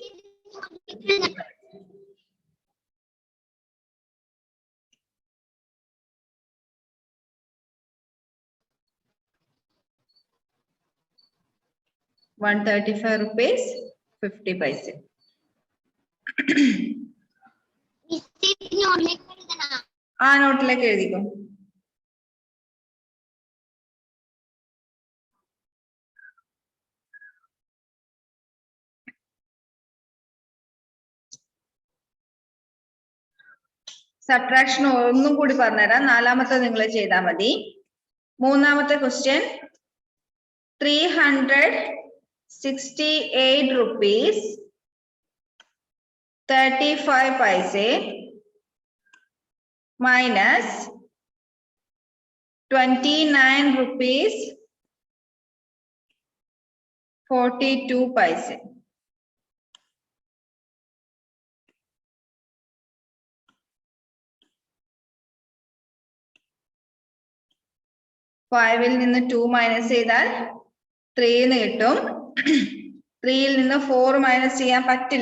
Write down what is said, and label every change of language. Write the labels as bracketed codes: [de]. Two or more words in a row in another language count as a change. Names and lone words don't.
[en] ₹135 50 paise. [ml] ആ നോട്ടിലേക്ക് എഴുതിക്കോ. സബ്ട്രാക്ഷൻ ഒന്നും കൂടി പറഞ്ഞുതരാം. നാലാമത്തെ നിങ്ങൾ ചെയ്താൽ മതി. മൂന്നാമത്തെ ക്വസ്റ്റ്യൻ [en] 368 rupees 35 paise minus 29 rupees 42 paise. [ml] ഫൈവിൽ നിന്ന് 2 മൈനസ് ചെയ്താൽ 3 എന്ന് കിട്ടും. 3യിൽ നിന്ന് 4 മൈനസ് ചെയ്യാൻ പറ്റില്ല.